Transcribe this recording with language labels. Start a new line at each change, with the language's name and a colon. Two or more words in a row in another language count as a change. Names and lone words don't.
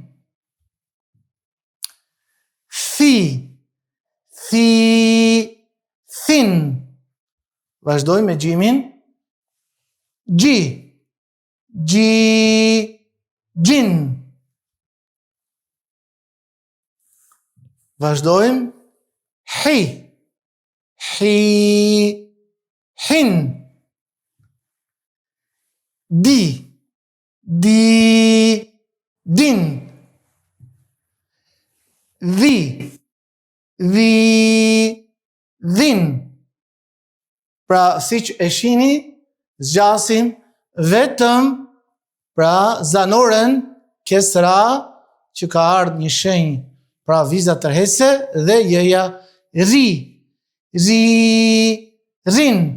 Arabic: Thi, thin.
Albanian: Vazhdojmë me gjimin
Arabic: gji, gjin.
Albanian: Vazhdojmë
Arabic: hi, hin. Di, din. Dhi, dhin.
Albanian: Pra, si që e shini, zgjasim vetëm pra zanoren kesra që ka ardhur një shenjë pra viza tërhese dhe jeja
Arabic: ri, rin.